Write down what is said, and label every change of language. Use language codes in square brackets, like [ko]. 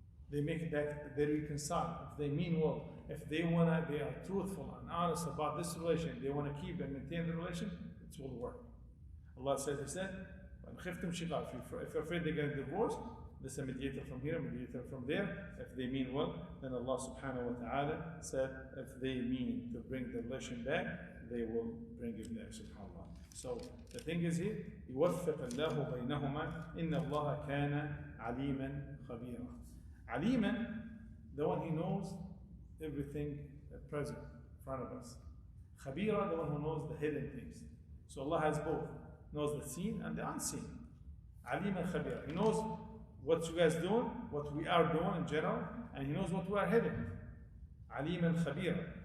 [en] They make it that they reconcile. If they mean well, if they are truthful and honest about this relation, they want to keep and maintain the relation, it will work. Allah said, He said, if you're afraid they're going to divorce, there's a mediator from here, a mediator from there. If they mean well, then Allah subhanahu wa ta'ala said, if they mean to bring the relation back, they will bring it back, subhanAllah. So the thing is here, [ar] يوفق الله بينهما إن الله كان عليما خبيرا. [en] Aliman, the one who knows everything present in front of us. Khabira, the one who knows the hidden things. So Allah has both, knows the seen and the unseen. Aliman Khabira. He knows what you guys doing, what we are doing in general, and He knows what we are hidden. Aliman Khabira.